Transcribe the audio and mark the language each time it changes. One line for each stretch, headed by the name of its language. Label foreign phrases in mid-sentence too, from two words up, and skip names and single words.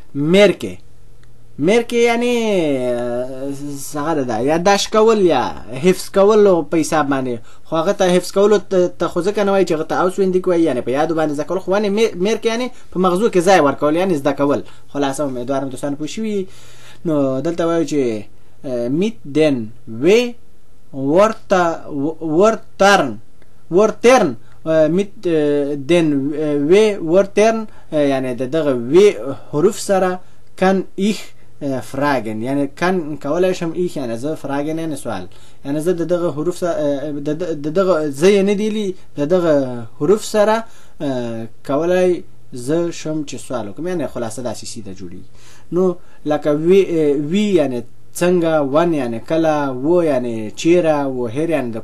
Pashto: مرکې یعنی څنګه ده یادداشت کول یا حفظ کول په حساب باندې خو هغه ته حفظ کولو ته خو ځکه نه وایي چې هغه ته اوسویندیک وایي یعنی په یادو باندې زده کول خو مرکې یعنی په مغزو کې ځای ورکول یعنی زده کول خلاصه امیدوارم دوستانو پوه شوي نو دلته وایو چې
German: mit den Wörtern mit den Wörtern
Pashto: یعنی دغه وی حروف سره
German: kann ich fragen
Pashto: یعنی kann کولای شم ich یعنی زه fragen یعنی سوال یعنی زه دغه حروف سره دغه زه نه دیلی دغه حروف سره کولای زه شم چې سوال وکم یعنی خلاصه داسې سیده جوړي نو لکه وی یعنی څنګه ون یعنی کله و یعنی چیرې وهر یعنی د